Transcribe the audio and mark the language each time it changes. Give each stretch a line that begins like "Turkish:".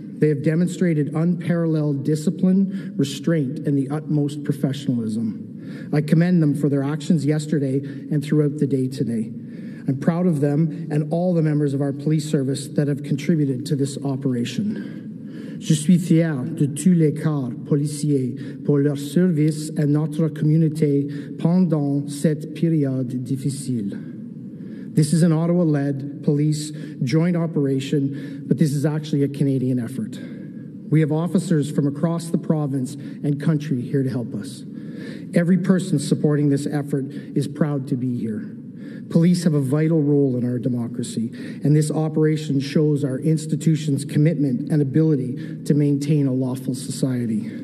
English: They have demonstrated unparalleled discipline, restraint, and the utmost professionalism. I commend them for their actions yesterday and throughout the day today. I'm proud of them and all the members of our police service that have contributed to this operation.
French: Je suis fier de tous les corps policiers pour leur service à notre communauté pendant cette période difficile.
English: This is an Ottawa-led police joint operation, but this is actually a Canadian effort. We have officers from across the province and country here to help us. Every person supporting this effort is proud to be here. Police have a vital role in our democracy, and this operation shows our institution's commitment and ability to maintain a lawful society.